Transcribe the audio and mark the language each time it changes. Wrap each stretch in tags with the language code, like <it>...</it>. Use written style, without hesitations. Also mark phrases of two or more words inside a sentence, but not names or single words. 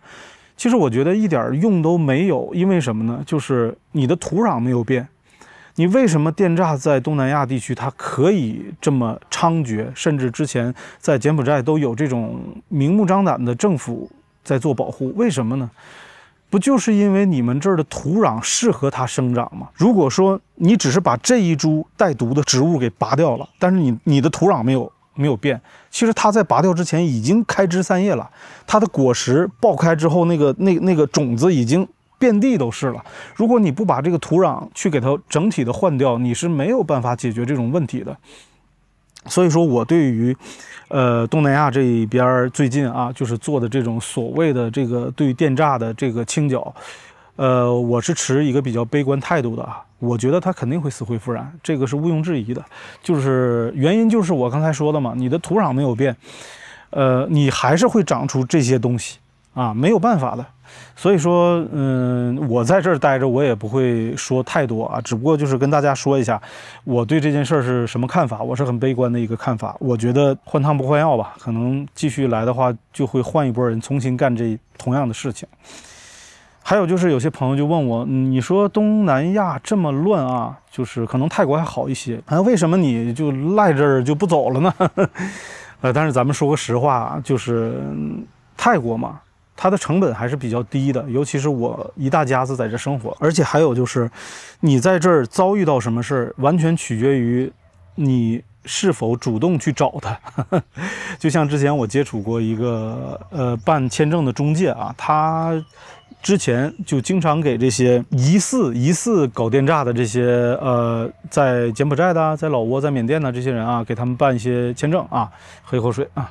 <zh>其實我覺得一點用都沒有，因為什麼呢？就是你的土壤沒有變。你為什麼電炸在東南亞地區它可以這麼猖獗，甚至之前在柬埔寨都有這種明目張膽的政府在做保護？為什麼呢？不就是因為你們這兒的土壤適合它生長嗎？如果說你只是把這一株帶毒的植物給拔掉了，但是你的土壤没有變，其實它在拔掉之前已經開枝散葉了，它的果實爆開之後，那個種子已經遍地都是了。如果你不把這個土壤去給它整體的換掉，你是沒有辦法解決這種問題的。所以說我对于東南亞這一邊最近啊，就是做的這種所謂的這個對電炸的這個清剿，我是持一個比較悲觀態度的啊。我覺得它肯定會死灰復燃，這個是毋庸置疑的。就是原因就是我剛才說的嘛，你的土壤沒有變，你還是會長出這些東西啊，沒有辦法的。所以說，我在這兒待着，我也不會說太多啊，只不過就是跟大家說一下，我對這件事是什麼看法，我是很悲觀的一個看法。我覺得換湯不換藥吧，可能繼續來的話，就會換一波人重新幹這同樣的事情。還有就是有些朋友就問我，你說東南亞這麼亂啊，就是可能泰國還好一些，為什麼你就賴這兒就不走了呢？但是咱們說個實話，就是泰國嘛，它的成本還是比較低的，尤其是我一大家子在這生活，而且還有就是你在這兒遭遇到什麼事兒，完全取決於你是否主动去找他。就像之前我接觸過一個辦簽證的中介啊，他之前就经常给这些疑似搞電炸的這些在柬埔寨的、在老撾、在緬甸的這些人啊，給他們辦一些簽證啊，喝一口水啊。</zh>